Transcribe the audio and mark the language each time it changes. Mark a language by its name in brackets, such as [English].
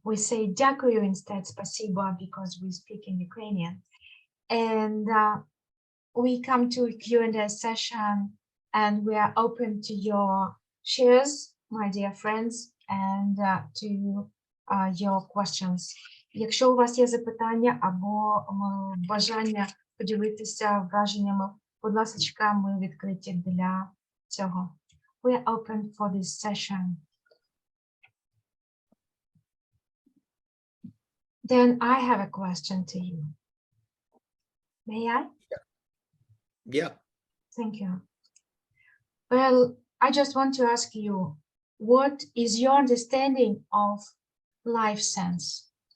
[English] We say дякую instead спасибо because we speak in Ukrainian. And we come to a Q&A session and we are open to your shares, my dear friends, and to your questions. [Ukrainian] Якщо у вас є запитання або бажання поділитися враженнями, будь ласка, ми відкриті для цього. [English] We are open for this session. Then I have a question to you. May I? Yeah. Thank you. Well, I just want to ask you, what is your understanding of life sense?